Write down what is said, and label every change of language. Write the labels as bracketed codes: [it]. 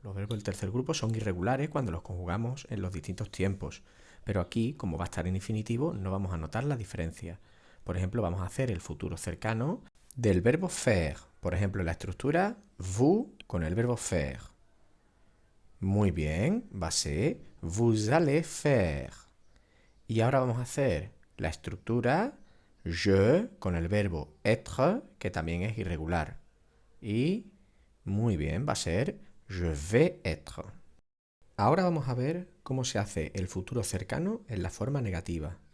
[es] Los verbos del tercer grupo son irregulares cuando los conjugamos en los distintos tiempos. Pero aquí, como va a estar en infinitivo, no vamos a notar la diferencia. Por ejemplo, vamos a hacer el futuro cercano del verbo faire. Por ejemplo, la estructura vous con el verbo faire. Muy bien, va a ser [fr] vous allez faire. [es] Y ahora vamos a hacer la estructura je con el verbo être, que también es irregular. Y muy bien, va a ser [fr] je vais être. [es] Ahora vamos a ver cómo se hace el futuro cercano en la forma negativa.